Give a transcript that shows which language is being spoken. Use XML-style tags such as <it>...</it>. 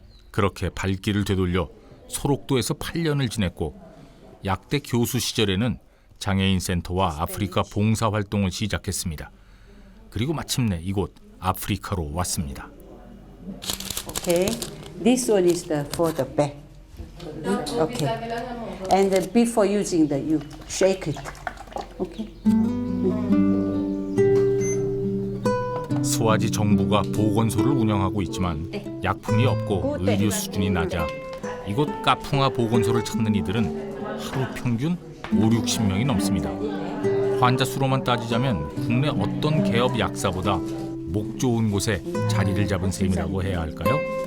<ko>그렇게 발길을 되돌려 소록도에서 8년을 지냈고 약대 교수 시절에는 장애인 센터와 아프리카 봉사 활동을 시작했습니다. 그리고 마침내 이곳 아프리카로 왔습니다.</ko> <en>Okay, this one is for the back. Okay, and before using you shake it. Okay.</en> <ko>스와지 정부가 보건소를 운영하고 있지만 약품이 없고 의료 수준이 낮아 이곳 까풍아 보건소를 찾는 이들은 하루 평균 5-60명이 넘습니다. 환자 수로만 따지자면 국내 어떤 개업 약사보다 목 좋은 곳에 자리를 잡은 셈이라고 해야 할까요?</ko>